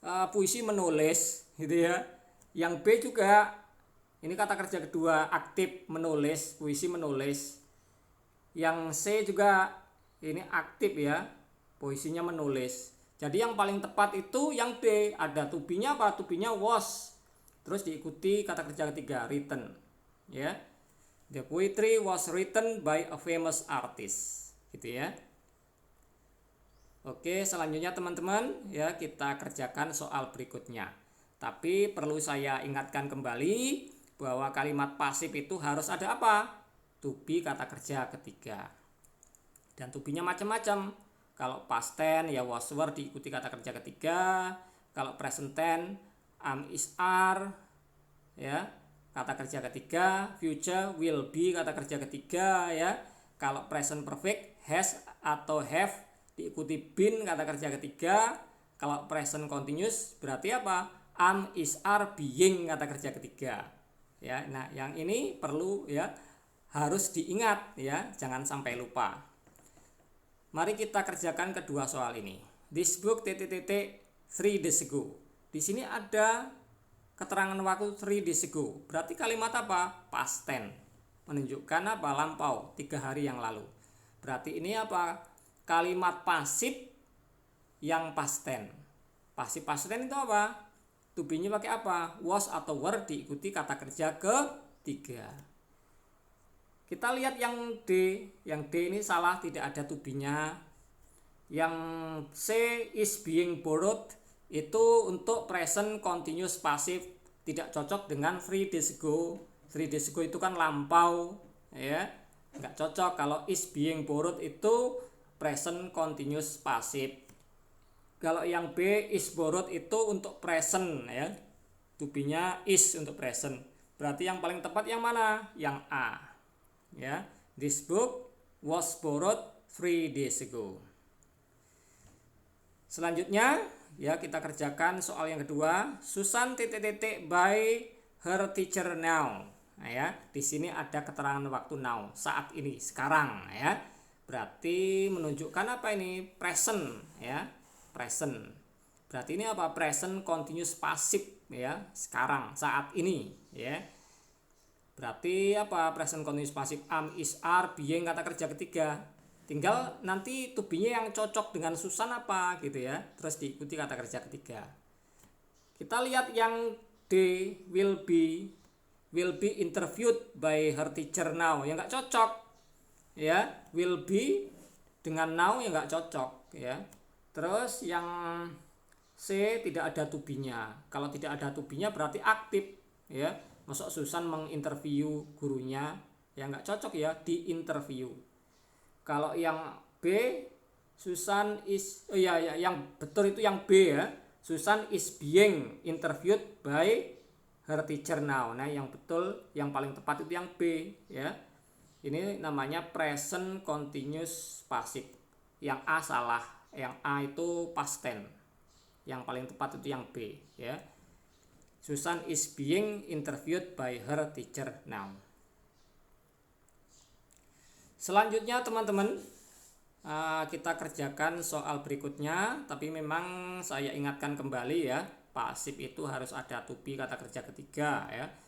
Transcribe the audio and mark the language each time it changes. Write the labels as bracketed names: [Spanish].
[Indonesian] Puisi menulis, gitu ya. Yang B juga ini kata kerja kedua, aktif menulis, puisi menulis. Yang C juga ini aktif, ya, puisinya menulis. Jadi yang paling tepat itu yang D, ada to be-nya apa? To be-nya was. Terus diikuti kata kerja ketiga, written, ya. [English] The poetry was written by a famous artist, gitu ya. [Indonesian] Oke, selanjutnya teman-teman, ya, kita kerjakan soal berikutnya. Tapi perlu saya ingatkan kembali bahwa kalimat pasif itu harus ada apa? To be kata kerja ketiga. Dan to be-nya macam-macam. Kalau past tense ya was were diikuti kata kerja ketiga. Kalau present tense am is are, ya, kata kerja ketiga. Future will be kata kerja ketiga, ya. Kalau present perfect has atau have diikuti been kata kerja ketiga. Kalau present continuous berarti apa? Am is are being kata kerja ketiga, ya. Nah, yang ini perlu, ya, harus diingat, ya, jangan sampai lupa. Mari kita kerjakan kedua soal ini. This book 3 days ago. Di sini ada keterangan waktu 3 days ago. Berarti kalimat apa? Past tense. Menunjukkan apa? Lampau, 3 hari yang lalu. Berarti ini apa? Kalimat pasif yang past tense. Pasif past tense itu apa? To be-nya pakai apa? Was atau were diikuti kata kerja ketiga. Kita lihat yang D. Yang D ini salah, tidak ada to be-nya. Yang C is being borrowed itu untuk present continuous passive, tidak cocok dengan 3 days ago. 3 days ago itu kan lampau, ya. Enggak cocok. [English] Kalau is being borrowed itu present continuous passive. [Indonesian] Kalau yang B is borrowed itu untuk present, ya. To be-nya is untuk present. Berarti yang paling tepat yang mana? Yang A. [English] Ya, this book was borrowed 3 days ago. [Indonesian] Selanjutnya, ya, kita kerjakan soal yang kedua. [English] Susan by her teacher now. [Indonesian] Nah, ya, di sini ada keterangan waktu now, saat ini, sekarang, ya. Berarti menunjukkan apa ini? Present, ya. Present. Berarti ini apa? Present continuous passive, ya, sekarang, saat ini, ya. Berarti apa? [English] Present continuous passive am is are being kata kerja ketiga. [Indonesian] Tinggal nanti to be-nya yang cocok dengan Susan apa, gitu ya. Terus diikuti kata kerja ketiga. [English] Kita lihat yang D, will be interviewed by her teacher now. [Indonesian] Ya nggak cocok. Ya, will be dengan now ya nggak cocok, ya. Terus yang C tidak ada to be-nya. Kalau tidak ada to be-nya berarti aktif, ya. Masuk Susan menginterview gurunya, ya nggak cocok, ya, di interview. Kalau yang B, Susan is, yang betul itu yang B, ya. [English] Susan is being interviewed by her teacher now. [Indonesian] Nah, yang betul, yang paling tepat itu yang B, ya. Ini namanya present continuous passive. Yang A salah, Yang A itu past tense. Yang paling tepat itu yang B, ya. [English] Susan is being interviewed by her teacher now. [Indonesian] Selanjutnya teman-teman, kita kerjakan soal berikutnya, tapi memang saya ingatkan kembali ya, pasif itu harus ada to be kata kerja ketiga ya.